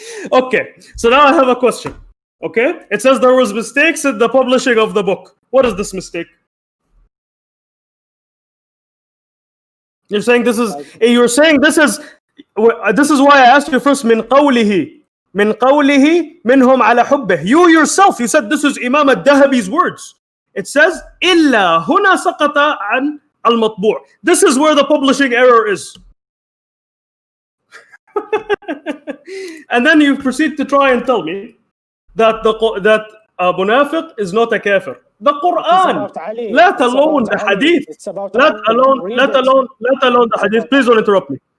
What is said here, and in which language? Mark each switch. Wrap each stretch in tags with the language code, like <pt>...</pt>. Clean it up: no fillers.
<en>Okay, so now I have a question. Okay, it says there was mistakes in the publishing of the book. What is this mistake? You're saying this is. You're saying this is. This is why I asked you first.</en> <ar>من قوله منهم على حبه.</ar> <en>You yourself, you said this is Imam al-Dahabi's words. It says</en> <ar>إلا هنا سقط عن المطبوع.</ar> <en>This is where the publishing error is. And then you proceed to try and tell me that Abu Nafiq is not a kafir. The Quran, let alone the hadith, let alone the hadith. Please don't interrupt me.</en>